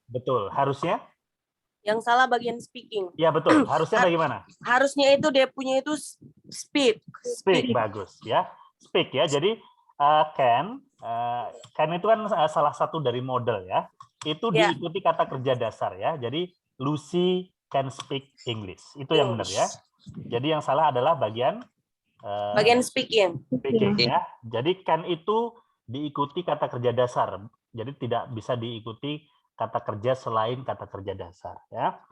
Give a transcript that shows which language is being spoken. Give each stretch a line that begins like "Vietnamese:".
Indonesian: Betul, harusnya? Yang salah bagian speaking. Ya betul, harusnya bagaimana? Harusnya itu dia punya itu speak. Speak, bagus ya. Speak ya, jadi can itu kan salah satu dari model ya. Itu diikuti kata kerja dasar ya.
English: Jadi Lucy can speak English.
Indonesian: Itu yang benar ya. Jadi yang salah adalah bagian speaking. Speaking ya. Jadi can itu diikuti kata kerja dasar. Jadi tidak bisa diikuti kata kerja selain kata kerja dasar ya.